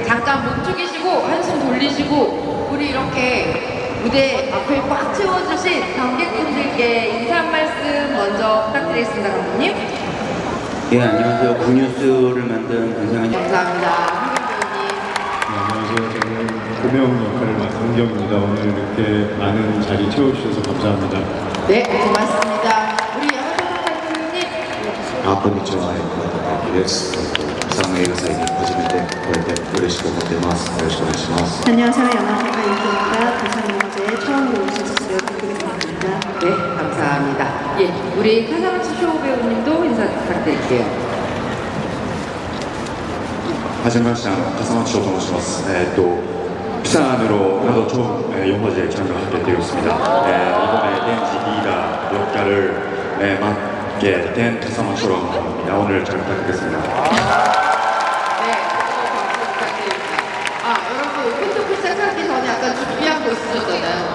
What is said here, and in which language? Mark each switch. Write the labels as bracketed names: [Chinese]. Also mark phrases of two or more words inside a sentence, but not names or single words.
[Korean] 잠깐 목 죽이시고, 한숨 돌리시고, 우리 이렇게 무대 앞을 꽉 채워주신 관객분들께 인사 한 말씀 먼저 부탁드리겠습니다, 감독님. 예, 안녕하세요. 굿뉴스를 만든 권상현. 감사합니다. 황현 안녕하세요. 저는 고명 역할을 맡은 은경입니다. 오늘 이렇게 많은 자리 채워주셔서 감사합니다. 배우님. 네, 고맙습니다. 우리 하소연 감독님. [Japanese] こんにちは、高木です。釜山映画祭に初めて来れて嬉しく思っています。よろしくお願いします。 [Korean] 안녕하세요. 영화제가 인기입니다. 부산영화제에 처음으로 오셔서 기쁘게 생각합니다. 네, 감사합니다. 예, 우리 카사마츠 쇼 배우님도 인사 부탁드릴게요. [Japanese] はじめまして、笠松翔と申します。 [Korean] 부산으로 나도 처음 영화제 참여하게 되었습니다. 이번에 댄지 리더 역할을 맡게 된 笠松翔라고 합니다. 오늘 잘 부탁드리겠습니다. 네, 박수 부탁드립니다. 아, 여러분, 콘토크 시작하기 전에 약간 준비한 거 있으셨잖아요.